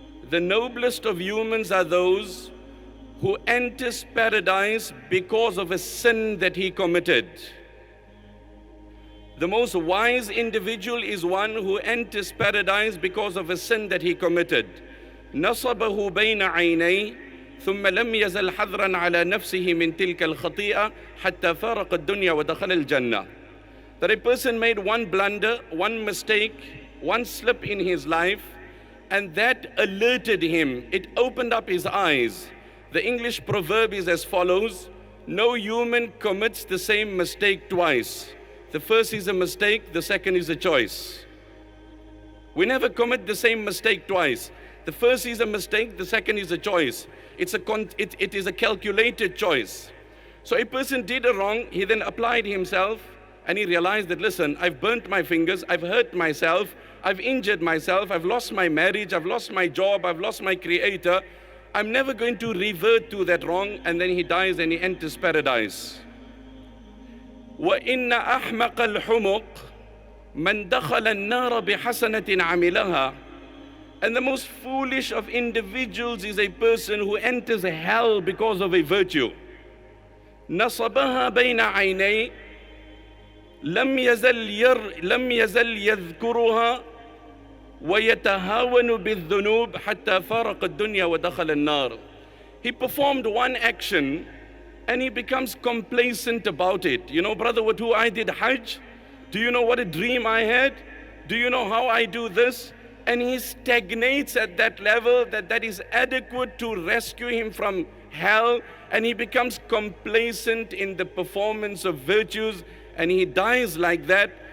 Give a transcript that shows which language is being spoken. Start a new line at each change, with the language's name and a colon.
English: The noblest of humans are those who enters paradise because of a sin that he committed. The most wise individual is one who enters paradise because of a sin that he committed.
Arabic: نصبه بين عينيه ثم لم يزل حذرا على نفسه من تلك الخطيئة حتى فارق الدنيا ودخل الجنة.
English: That a person made one blunder, one mistake, one slip in his life, and that alerted him. It opened up his eyes. The English proverb is as follows: no human commits the same mistake twice. The first is a mistake, the second is a choice. We never commit the same mistake twice. The first is a mistake, the second is a choice. It is a calculated choice. So a person did a wrong, he then applied himself, and he realized that, listen, I've burnt my fingers, I've hurt myself, I've injured myself, I've lost my marriage, I've lost my job, I've lost my creator. I'm never going to revert to that wrong, and then he dies and he enters paradise.
Arabic: وَإِنَّ أَحْمَقَ الْحُمُقِ مَنْ دَخَلَ النَّارَ بِحَسَنَةٍ عَمِلَهَا.
English: And the most foolish of individuals is a person who enters hell because of a virtue.
Arabic: نَصَبَهَا بَيْنَ عَيْنَيْهِ لم يزل يذكرها ويتهاون بالذنوب حتى فارق الدنيا ودخل النار.
English: He performed one action and he becomes complacent about it. You know, brother, with who I did Hajj? Do you know what a dream I had? Do you know how I do this? And he stagnates at that level that is adequate to rescue him from hell, and he becomes complacent in the performance of virtues, and he dies like that.